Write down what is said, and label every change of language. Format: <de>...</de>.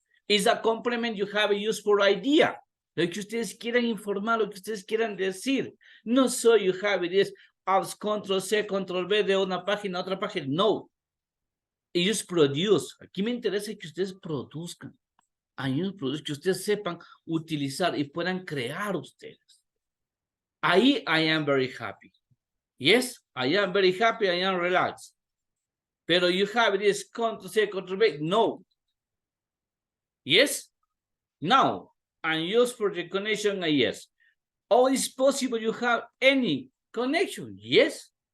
<en>Is a complement you have used for idea.</en> <es>Lo que ustedes quieran informar, lo que ustedes quieran decir. No soy</es> <en>you have this as control C, control V</en> <es>de una página a otra página. No. Ellos produce. Aquí me interesa que ustedes produzcan. Ellos producen, que ustedes sepan utilizar y puedan crear ustedes.</es> <en>Ahí I am very happy. Yes, I am very happy, I am relaxed. Pero you have this control C, control V. No. Yes? Now, and use for the connection, yes. Or it's possible you have any connection, yes.</en>